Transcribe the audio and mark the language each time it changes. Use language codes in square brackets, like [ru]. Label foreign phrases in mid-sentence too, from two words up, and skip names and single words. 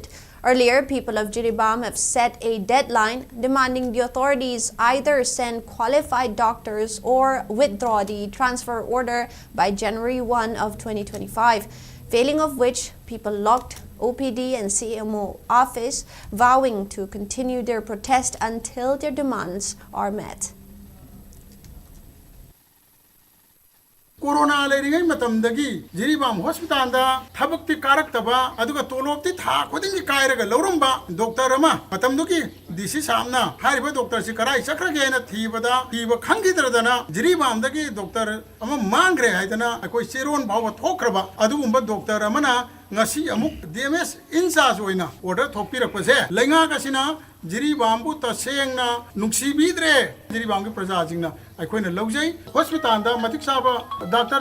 [en] Earlier, people of Jabum have set a deadline demanding the authorities either send qualified doctors or withdraw the transfer order by January 1 of 2025, failing of which people locked OPD and CMO office, vowing to continue their protest until their demands are met. [mni] Corona learing matamdagi Jabum hospital da thabakti karaktaba aduga tolopti tha khodingi kairaga lorumba doctor ama matamduki disi samna hariba doctor si karai chakrage na thibada thiba khangidradana Jabum dagi doctor ama mangre haidana akoi seron bhawa thokraba adugumba doctor amana ngasi amuk DMS incharge oina order thokpirakpase lainga kasina Jabum bu tasengna nuksibidre Jabum gi praja jingna aikoina laujai hospital da matik saba doctor